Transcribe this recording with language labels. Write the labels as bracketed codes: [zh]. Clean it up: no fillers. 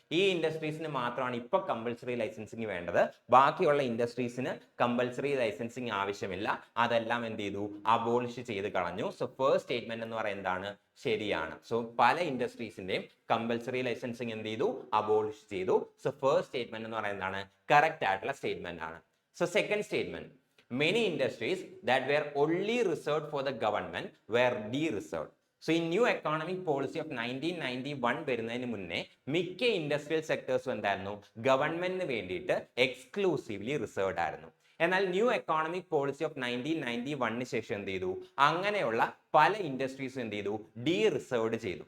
[ml] ഈ ഇൻഡസ്ട്രീസിന് മാത്രമാണ് ഇപ്പോൾ കമ്പൽസറി ലൈസൻസിങ് വേണ്ടത്. ബാക്കിയുള്ള ഇൻഡസ്ട്രീസിന് കമ്പൽസറി ലൈസൻസിങ് ആവശ്യമില്ല. അതെല്ലാം എന്ത് ചെയ്തു? അബോളിഷ് ചെയ്ത് കളഞ്ഞു. സോ ഫസ്റ്റ് സ്റ്റേറ്റ്മെന്റ് എന്ന് പറയുന്നത് എന്താണ്? ശരിയാണ്. സോ പല ഇൻഡസ്ട്രീസിന്റെയും കമ്പൽസറി ലൈസൻസിങ് എന്ത് ചെയ്തു? അബോളിഷ് ചെയ്തു. സോ ഫസ്റ്റ് സ്റ്റേറ്റ്മെന്റ് എന്ന് പറയുന്നതാണ് കറക്റ്റ് ആയിട്ടുള്ള സ്റ്റേറ്റ്മെന്റ് ആണ്. [en] So second statement, many industries that were only reserved for the government were de-reserved. [ml] So ഈ ന്യൂ എക്കോണമിക് പോളിസി ഓഫ് 1991 വരുന്നതിന് മുന്നേ മിക്ക ഇൻഡസ്ട്രിയൽ സെക്ടേഴ്സും എന്തായിരുന്നു? ഗവൺമെന്റിന് വേണ്ടിയിട്ട് എക്സ്ക്ലൂസീവ്ലി റിസർവ്ഡ് ആയിരുന്നു. എന്നാൽ ന്യൂ എക്കോണമിക് പോളിസി ഓഫ് 1991 ശേഷം എന്ത് ചെയ്തു? അങ്ങനെയുള്ള പല ഇൻഡസ്ട്രീസും എന്ത് ചെയ്തു? ഡി റിസർവ്ഡ് ചെയ്തു.